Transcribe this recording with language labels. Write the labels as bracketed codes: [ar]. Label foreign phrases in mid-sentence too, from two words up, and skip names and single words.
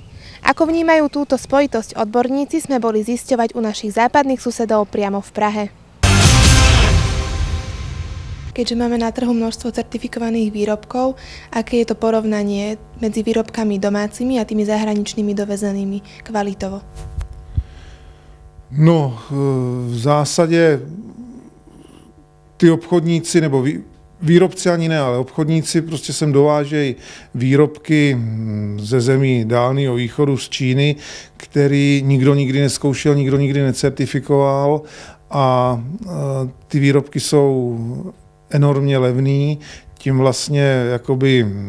[sk] Ako vnímajú túto spojitosť odborníci, sme boli zisťovať u našich západných susedov priamo v Prahe. Keďže máme na trhu množstvo certifikovaných výrobkov, aké je to porovnanie medzi výrobkami domácimi a tými zahraničnými dovezenými kvalitovo? [cs] No, v zásadě ty obchodníci, nebo výrobci ani ne, ale obchodníci prostě sem dovážejí výrobky ze zemí Dálného východu, z Číny, který nikdo nikdy nezkoušel, nikdo nikdy necertifikoval a ty výrobky jsou enormně levný, tím vlastně jakoby